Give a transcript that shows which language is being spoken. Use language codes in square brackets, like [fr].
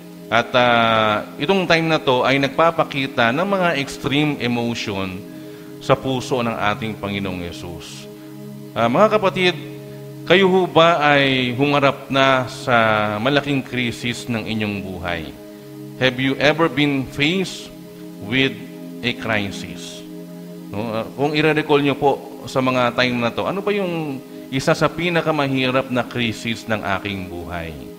[tl] At itong time na to ay nagpapakita ng mga extreme emotion sa puso ng ating Panginoong Yesus. Mga kapatid, kayo ho ba ay humarap na sa malaking krisis ng inyong buhay? [en] Have you ever been faced with a crisis? [tl] Kung i-recall nyo po sa mga time na to, ano ba yung isa sa pinakamahirap na krisis ng aking buhay?